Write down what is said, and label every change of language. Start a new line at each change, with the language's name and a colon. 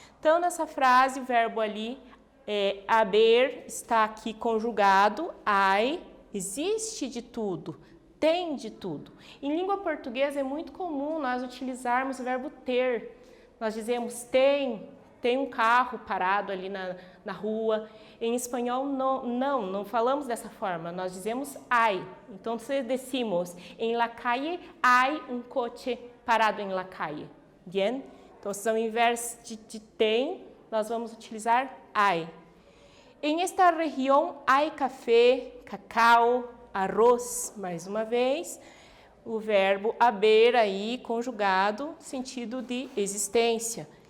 Portuguese: Então, nessa frase, o verbo ali, haber, está aqui conjugado, hay, existe de tudo, tem de tudo. Em língua portuguesa é muito comum nós utilizarmos o verbo ter. Nós dizemos tem um carro parado ali na rua. Em espanhol não falamos dessa forma, nós dizemos hay.
Spanish: Então, decimos, en la calle hay un coche parado en la calle. Bien?
Portuguese: Então, ao invés de tem, nós vamos utilizar hay.
Spanish: En esta região hay café, cacau, arroz,
Portuguese: mais uma vez, o verbo haber aí conjugado, sentido de existência.